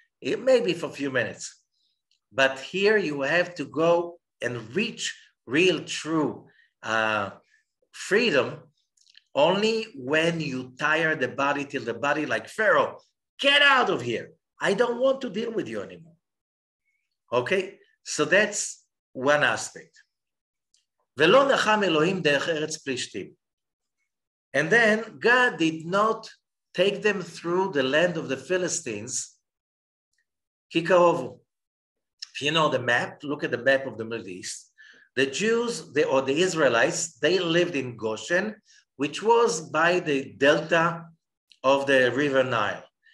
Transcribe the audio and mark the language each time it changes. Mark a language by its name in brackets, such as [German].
[English] It may be for a few minutes, but here you have to go and reach real, true freedom only when you tire the body till the body, like Pharaoh, get out of here. I don't want to deal with you anymore. Okay, so that's one aspect. [Hebrew] ולא נחם אלוהים דרך ארץ פלישתים. [English] And then God did not take them through the land of the Philistines. [Hebrew] כי קרובו. [English] If you know the map, look at the map of the Middle East. The Jews, or the Israelites, they lived in Goshen, which was by the delta of the river Nile.